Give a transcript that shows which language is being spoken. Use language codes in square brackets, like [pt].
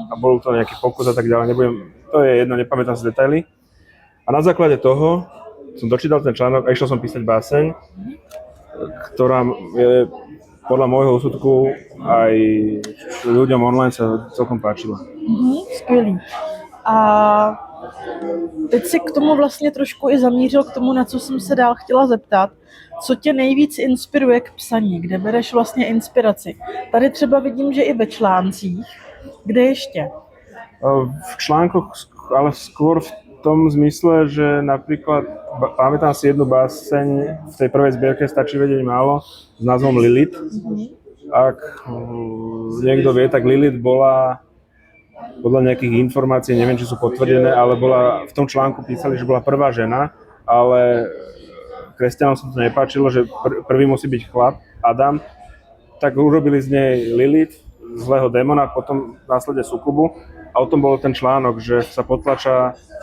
[sk] A bol to nejaký pokus a tak ďalej. To je jedno, nepamätám si detaily. A na základe toho som dočítal ten článok a išiel som písať báseň, ktorá je podľa môjho úsudku aj ľuďom online sa celkom páčila. [cs] Skvělý. A teď si k tomu vlastně trošku i zamířil k tomu, na co jsem se dál chtěla zeptat. Co tě nejvíc inspiruje k psaní? Kde bereš vlastně inspiraci? Tady třeba vidím, že i ve článcích. Kde ještě? [sk] V článkoch, ale skôr v tom zmysle, že napríklad pamätám si jednu báseň v tej prvej zbierke Stačí vedieť málo s názvom Lilith. Ak niekto vie, tak Lilith bola podľa nejakých informácií, neviem, či sú potvrdené, ale v tom článku písali, že bola prvá žena, ale kresťanom sa to nepáčilo, že prvý musí byť chlap, Adam, tak urobili z nej Lilith, zlého démona, potom následne sukubu a o tom bol ten článok, že sa potlača